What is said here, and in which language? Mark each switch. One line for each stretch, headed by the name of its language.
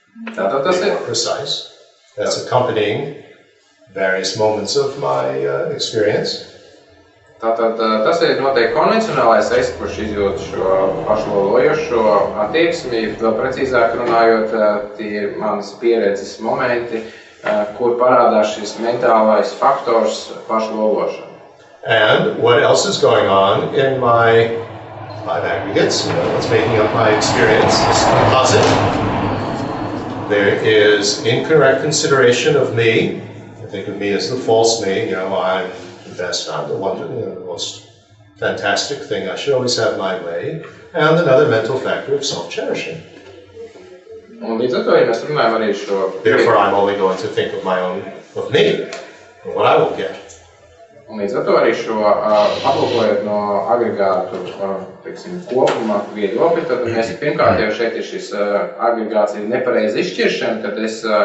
Latvian: Tātad tas ir.
English: More precise. That's accompanying various moments of my experience.
Latvian: Tātad tas ir noteikti konvencionālais es, kurš izjūt šo pašlolojošo attieksmi, vēl precīzāk runājot, tie ir manas pieredzes momenti, kur parādās šis mentālais faktors pašlološana.
English: And what else is going on in my aggregates, what's making up my experience, this composite. There is incorrect consideration of me. I think of me as the false me, I'm the best, I'm the one, the most fantastic thing, I should always have my way. And another mental factor of self-cherishing.
Latvian: Un līdz ar to, ja mēs runājam arī šo...
English: Therefore, I'm only going to think of me, and what I will get.
Latvian: Un līdz ar to arī šo aplūkojot no agregātu, kopuma viedokļa, tad mēs pirmkārt jau šeit ir šis agregāts ir nepareiza izšķiršana, kad es